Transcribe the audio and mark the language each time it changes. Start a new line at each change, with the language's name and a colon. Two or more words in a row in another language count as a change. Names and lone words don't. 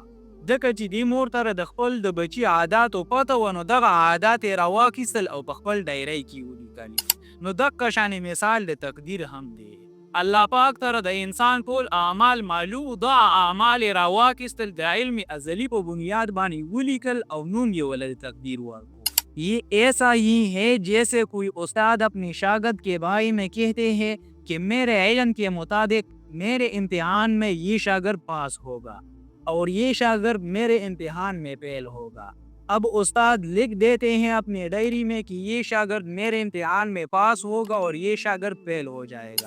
Pashto: ځکه چې دې مور ته د خپل د بچي عاداتو پته وه، نو دغه عادات یې راواخیستل او په خپل ډایرۍ کې ولیکل. نو دغه شانې مثال د تقدیر هم دی. الله پاک تر د انسان ټول اعمال معلوم، دا اعمال یې راواخیستل، د علم ازلی په بنیاد باندې ولیکل او نوم یې ولې تقدیر ورکو.
Urdu: یہ ایسا ہی ہے جیسے کوئی استاد اپنی شاگرد کے بارے میں کہتے ہیں کہ میرے علم کے مطابق میرے امتحان میں یہ شاگرد پاس ہوگا اور یہ شاگرد میرے امتحان میں فیل ہوگا. اب استاد لکھ دیتے ہیں اپنی ڈائری میں کہ یہ شاگرد میرے امتحان میں پاس ہوگا اور یہ شاگرد فیل ہو جائے گا.